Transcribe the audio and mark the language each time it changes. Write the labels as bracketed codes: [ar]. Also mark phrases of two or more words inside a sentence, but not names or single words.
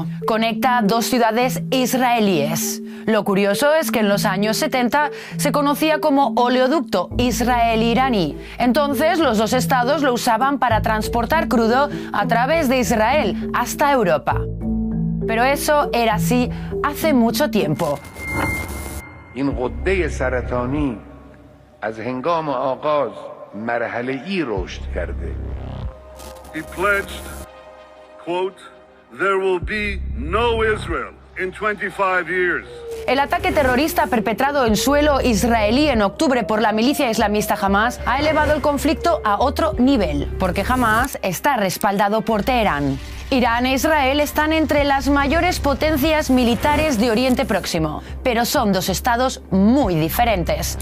[es] Conecta dos ciudades israelíes. Lo curioso es que en los años 70 se conocía como oleoducto israelí-iraní. Entonces los dos estados lo usaban para transportar crudo a través de Israel hasta Europa. Pero eso era así hace mucho tiempo. [fa] این غده سرطانی از هنگام آغاز مرحله‌ای رشد کرده. [en] He pledged, quote, there will be no Israel in 25 years. [es] El ataque terrorista perpetrado en suelo israelí en octubre por la milicia islamista Hamas ha elevado el conflicto a otro nivel, porque Hamas está respaldado por Teherán. Irán e Israel están entre las mayores potencias militares de Oriente Próximo, pero son dos estados muy diferentes.